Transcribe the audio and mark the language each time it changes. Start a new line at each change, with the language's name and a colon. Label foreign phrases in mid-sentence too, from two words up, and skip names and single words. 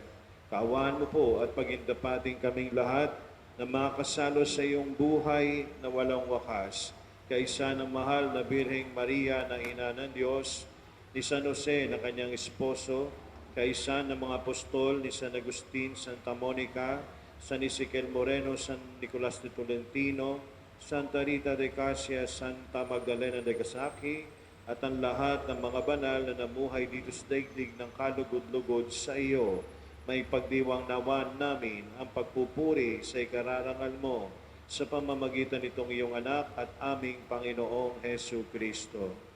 Filipino: Kaawaan mo po at pagindapating kaming lahat na makasalo sa iyong buhay na walang wakas. Kaisa ng mahal na Birheng Maria na Ina ng Diyos, ni San Jose na kanyang esposo, kaisa ng mga apostol ni San Agustin, Santa Monica, San Ezequiel Moreno, San Nicolas de Tolentino, Santa Rita de Casia, Santa Magdalena de Gasaki, at ang lahat ng mga banal na namuhay dito sa daigdig ng kalugod-lugod sa iyo. May pagdiwang nawan namin ang pagpupuri sa ikararangal mo sa pamamagitan nitong iyong anak at aming Panginoong Hesu Kristo.